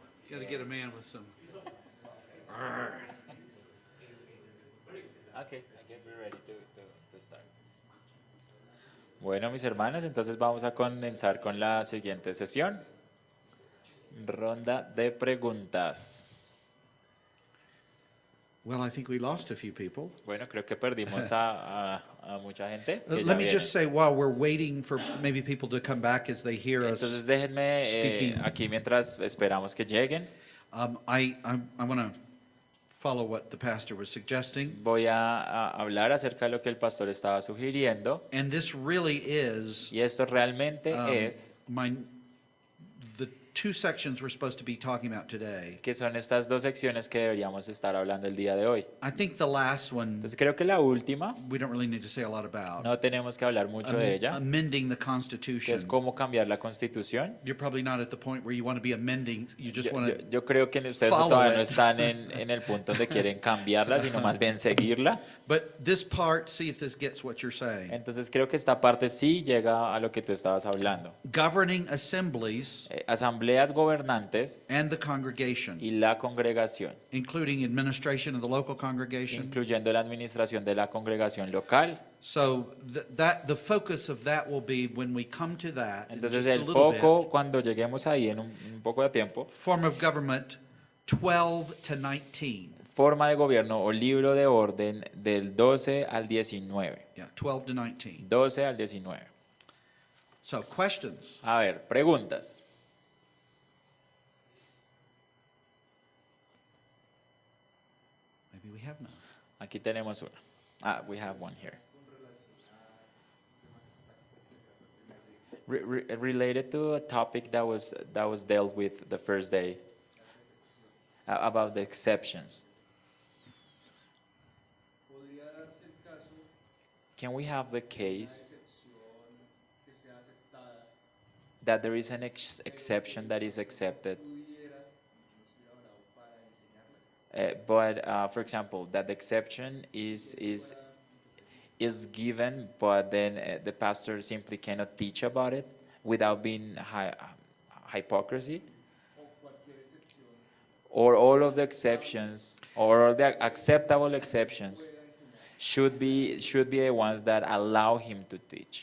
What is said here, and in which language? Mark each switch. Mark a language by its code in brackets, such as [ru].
[en] Got to get a man with some. Okay, I guess we're ready to start. [es] Bueno, mis hermanos, entonces vamos a comenzar con la siguiente sesión. Ronda de preguntas. [en] Well, I think we lost a few people. [es] Bueno, creo que perdimos a mucha gente. Que ya [en] Let me [es] viene. [en] just say, while we're waiting for maybe people to come back as they hear [es] Entonces [en] us [es] déjenme [en] speaking, [es] aquí mientras esperamos que lleguen. [en] I want to follow what the pastor was suggesting. [es] Voy a hablar acerca de lo que el pastor estaba sugiriendo. [en] And this really is [es] Y esto realmente es [en] the two sections we're supposed to be talking about today. [es] que son estas dos secciones que deberíamos estar hablando el día de hoy. [en] I think the last one [es] Entonces creo que la última [en] we don't really need to say a lot about. [es] no tenemos que hablar mucho de ella, [en] Amending the [es] que [en] Constitution. [es] es cómo cambiar la Constitución. [en] You're probably not at the point where you want to be amending. You just want to. [es] Yo creo que ustedes [en] follow [es] todavía no [en] it. [es] están en el punto donde quieren cambiarla, sino más bien seguirla. [en] But this part, see if this gets what you're saying. [es] Entonces creo que esta parte sí llega a lo que tú estabas hablando. [en] Governing assemblies [es] Asambleas gobernantes [en] and the congregation, [es] y la congregación, [en] including administration of the local congregation. [es] incluyendo la administración de la congregación local. [en] So the focus of that will be when we come to that. in [es] Entonces [en] just a [es] el [en] little [es] foco cuando lleguemos ahí en un poco de tiempo, [en] bit, form of government 12 to 19. [es] forma de gobierno o libro de orden del 12 al 19. [en] Yeah, 12 to 19. [es] 12 al 19. [en] So questions. [es] A ver, preguntas. [en] Maybe we have none. [es] Aquí tenemos una. [en] We have one here. Related to a topic that was dealt with the first day, about the exceptions. [es] ¿Podría darse el caso [en] Can we have the case [es] excepción que sea aceptada [en] that there is an exception that is accepted, [es] pudiera, no estuviera bravo para enseñarla? [en] but for example, that the exception is given, but then the pastor simply cannot teach about it without being hypocrisy? [es] O cualquier excepción [en] Or all of the exceptions, or all the acceptable exceptions should be the ones that allow him to teach.